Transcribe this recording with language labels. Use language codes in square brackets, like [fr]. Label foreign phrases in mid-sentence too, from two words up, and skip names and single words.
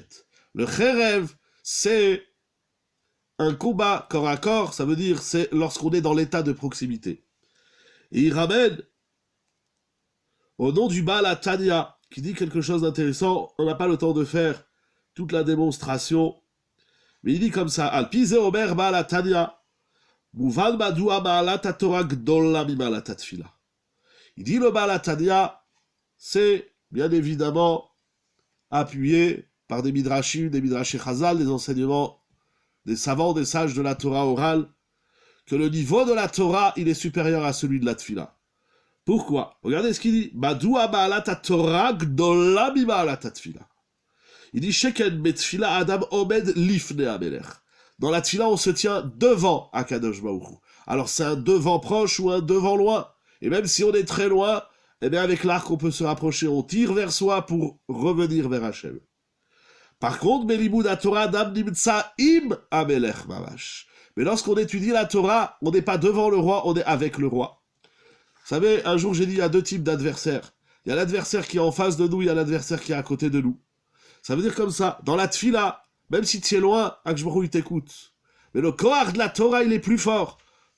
[fr] Le Kherev, c'est un combat corps à corps, ça veut dire c'est lorsqu'on est dans l'état de proximité. Et il ramène au nom du Baal HaTanya, qui dit quelque chose d'intéressant, on n'a pas le temps de faire toute la démonstration, mais il dit comme ça, [he] על פי זה אומר בעל התניא מובן מדוע מעלת התורה גדולה ממעלת התפילה. [fr] Il dit le Baal HaTanya, c'est bien évidemment appuyé par des midrashim, des [he] מדרשים חז"ל, [fr] des enseignements des savants, des sages de la Torah orale, que le niveau de la Torah, il est supérieur à celui de la tefila. Pourquoi? Regardez ce qu'il dit. [he] מדוע מעלת תורה גדולה ממעלת תפילה. [fr] Il dit [he] שכן בתפילה אדם עומד לפני המלך. [fr] Dans la tefila, on se tient devant [he] הקדוש ברוך הוא. [fr] Alors c'est un devant proche ou un devant loin. Et même si on est très loin, eh bien avec l'arc, on peut se rapprocher, on tire vers soi pour revenir vers Hachem. Par contre, [he] מלימוד תורה אדם נמצא עם המלך ממש. [fr] Mais lorsqu'on étudie la Torah, on n'est pas devant le roi, on est avec le roi. Vous savez, un jour j'ai dit, il y a deux types d'adversaires. Il y a l'adversaire qui est en face de nous, il y a l'adversaire qui est à côté de nous. Ça veut dire comme ça, dans la tefila, même si tu es loin, [he] הקדוש ברוך הוא [fr] t'écoute. Mais le kohar de la Torah, il est plus fort.